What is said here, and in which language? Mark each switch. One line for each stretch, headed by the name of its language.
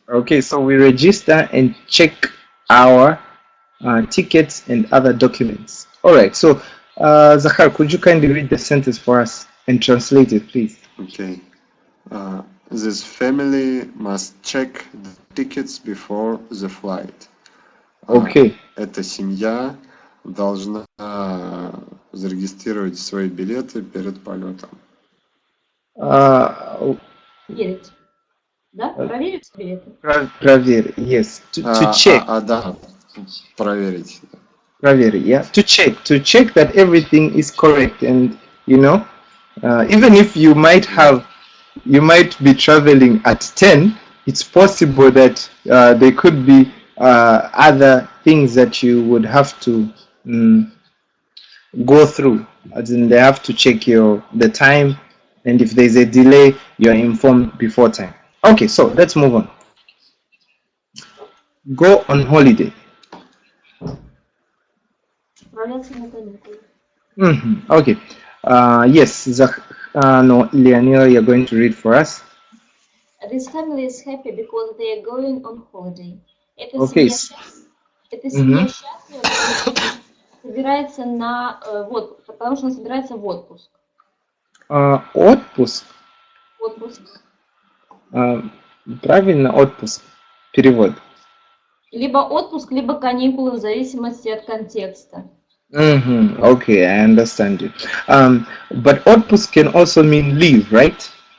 English: Okay, so we register and check our tickets and other documents. All right, so Zahar, could you kindly read the sentence for us and translate it, please? Okay. This family must check the tickets before the flight. Okay.
Russian: Эта семья должна зарегистрировать свои билеты перед полетом. Проверить. Да? Проверить билеты. Проверь, yes.
English: To check.
Russian: Да, проверить.
English: Проверь, yeah. To check that everything is correct, and you know, even if you might be traveling at 10, it's possible that there could be other things that you would have to go through, as in they have to check the time, and if there's a delay, you're informed before time. Okay, so let's move on. Go on holiday.
Russian: Отправляться на каникулы.
English: Okay. Yes, no, Leonila, you're going to read for us. This family is happy because they are going on holiday.
Russian: Эта
English: Okay.
Russian: семья счастлива, потому что собирается потому что она собирается в отпуск. Отпуск. Отпуск. Правильно, отпуск. Перевод. Либо отпуск, либо каникулы, в зависимости от контекста.
English: Mm-hmm. Okay, I understand you. But отпуск can also mean leave, right?